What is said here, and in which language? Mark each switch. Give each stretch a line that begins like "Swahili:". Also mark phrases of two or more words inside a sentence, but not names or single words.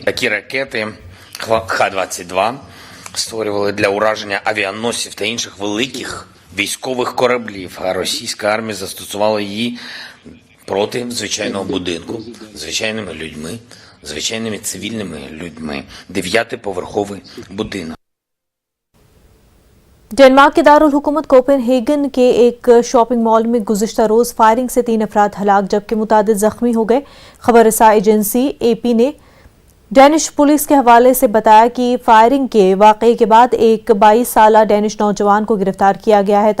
Ukrainian: Такі ракети Х-22 створювали для ураження авіаносців та інших великих військових кораблів, а російська армія застосувала її проти звичайного будинку, звичайними людьми, звичайними цивільними людьми. 9-поверховий будинок.
Urdu: ڈنمارک کے دارالحکومت کوپن ہیگن کے ایک
English: shopping mall
Urdu: میں گزشتہ روز فائرنگ سے 3 افراد ہلاک جبکہ متعدد زخمی ہو گئے. خبر رساں ایجنسی AP نے ڈینش پولیس کے حوالے سے بتایا کہ فائرنگ کے واقعے کے بعد ایک 22 سالہ ڈینش نوجوان کو گرفتار کیا گیا ہے.